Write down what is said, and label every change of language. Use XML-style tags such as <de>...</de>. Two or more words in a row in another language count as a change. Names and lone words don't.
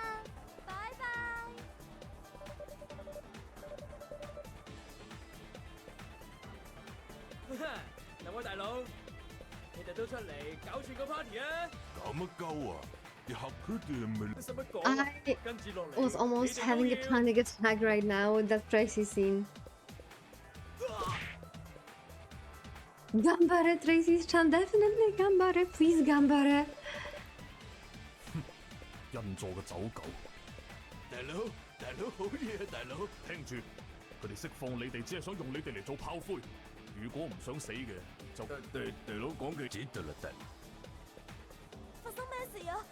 <yue>拜拜。兩位大佬，你哋都出嚟搞串個 party 啊！搞乜鳩啊？你合佢哋咪？使乜講啊？跟住落嚟</yue> <en>Was almost having a panic attack right now with that Tracy scene.</en> <ja>頑張れ Tracy-chan, definitely 頑張れ please 頑張れ。</ja> <yue>印座嘅走狗，大佬，大佬好嘢啊！大佬，聽住，佢哋釋放你哋，只係想用你哋嚟做炮灰。如果唔想死嘅，就大佬講句知得啦得。發生咩事啊？</yue>